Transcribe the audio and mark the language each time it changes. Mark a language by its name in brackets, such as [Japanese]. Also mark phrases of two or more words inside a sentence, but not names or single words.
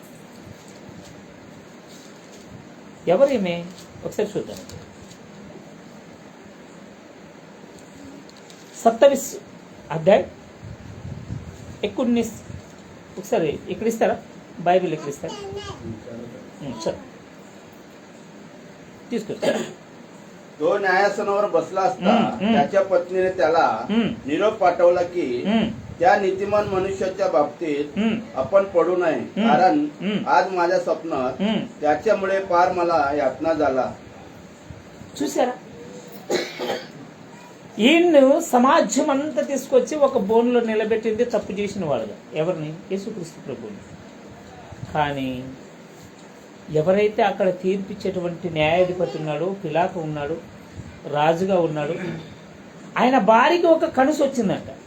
[Telugu] ఎవరేమే ఒకసారి చూద్దాం. 27 అధ్యాయం 19 ఒకసారి ఇక్కడ ఇస్తారా? బైబిల్ ఇక్కడ ఇస్తారా? [Marathi] सर तो न्यायासनावर बसला असता त्याच्या पत्नीने त्याला निरोप पाठवला की त्या नीतिमान मनुष्याच्या बाबतीत आपण पडू नये, कारण आज माझ्या स्वप्नात त्याच्यामुळे फार मला यातना झाला. [Telugu] చూసారా? ఈయన్ను సమాజం అంతా తీసుకొచ్చి ఒక బోన్లో నిలబెట్టింది తప్పు చేసిన వాడుగా. ఎవరిని? యేసుక్రీస్తు ప్రభువుని. కానీ ఎవరైతే అక్కడ తీర్పిచ్చేటువంటి న్యాయాధిపతి ఉన్నాడో, పిలాతు ఉన్నాడు, రాజుగా ఉన్నాడు, ఆయన భార్యకి ఒక కనుసు వచ్చిందంట.